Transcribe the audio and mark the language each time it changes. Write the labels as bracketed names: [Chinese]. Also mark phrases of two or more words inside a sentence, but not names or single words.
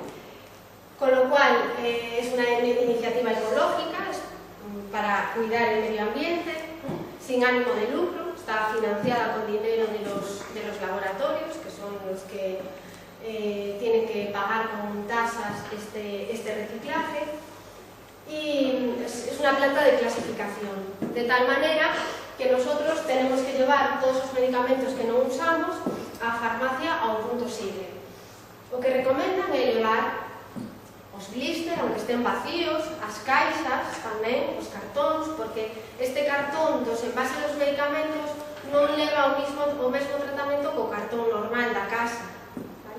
[Spanish] Con lo cual es una iniciativa ecológica para cuidar el medio ambiente, sin ánimo de lucro, está financiada con dinero de los laboratorios, que son los que tienen que pagar con tasas este reciclaje, y es una planta de clasificación, de tal manera que nosotros tenemos que llevar [Galician] todos os medicamentos que non usamos á farmacia ao punto Sigre. O que recomendan é levar os blister, [Spanish] aunque estén vacíos, [Galician] as caixas, tamén, os cartóns, porque este cartón dos envases dos medicamentos non leva o mesmo tratamento co cartón normal da casa, ¿vale?